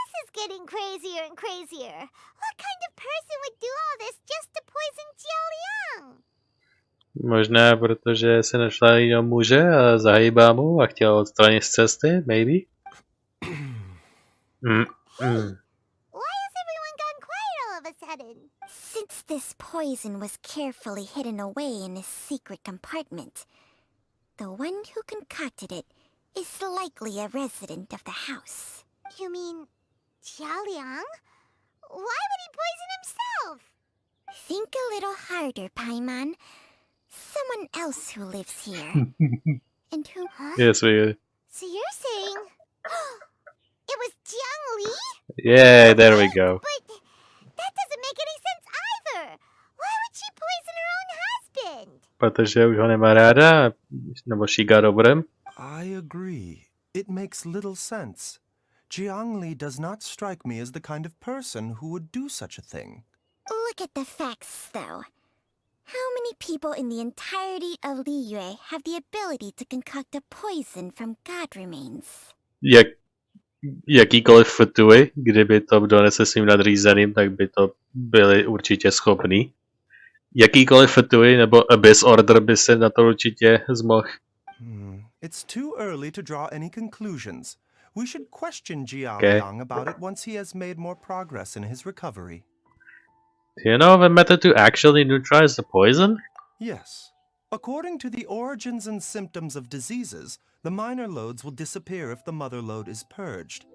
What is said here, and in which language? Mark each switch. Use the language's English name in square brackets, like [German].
[English] This is getting crazier and crazier. What kind of person would do all this just to poison Jialiang? [Czech] Možná protože se našla jiného muže a zahýbá mu a chtěla odstranit z cesty, maybe? [English] Why has everyone gone quiet all of a sudden? Since this poison was carefully hidden away in a secret compartment, the one who concocted it is likely a resident of the house. You mean Jialiang? Why would he poison himself? Think a little harder, Paimon. Someone else who lives here. And who... Yes, we... So you're saying... it was Jiang Li? Yeah, there we go. But that doesn't make any sense either. Why would she poison her own husband? [Czech] Protože už ho nemá ráda, nebo šíká dobrem. [English] I agree. It makes little sense. Jiang Li does not strike me as the kind of person who would do such a thing. Look at the facts, though. How many people in the entirety of Liyue have the ability to concoct a poison from god remains? [Czech] Jakýkoliv Futui, kdyby to donese svým nadřízeným, tak by to byli určitě schopní. Jakýkoliv Futui nebo Abyss Order by se na to určitě zmohl. [English] It's too early to draw any conclusions. We should question Jialiang about it once he has made more progress in his recovery. Do you know of a method to actually neutralize the poison? Yes. According to the Origins and Symptoms of Diseases, the minor loads will disappear if the mother lode is purged.